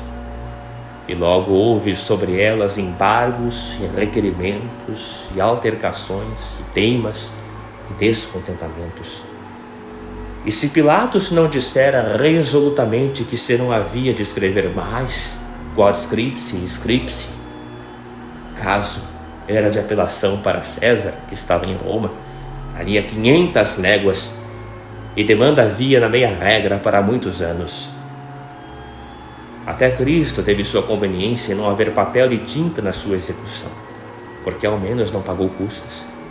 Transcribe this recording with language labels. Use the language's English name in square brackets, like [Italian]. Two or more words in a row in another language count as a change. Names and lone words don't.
[Portuguese] E logo houve sobre elas embargos e requerimentos e altercações e teimas e descontentamentos. E se Pilatos não dissera resolutamente que se não havia de escrever mais, [Latin] quod scripsi, scripsi, [Portuguese] caso era de apelação para César, que estava em Roma, ali a 500 léguas, e demanda havia na meia regra para muitos anos. Até Cristo teve sua conveniência em não haver papel e tinta na sua execução, porque ao menos não pagou custas.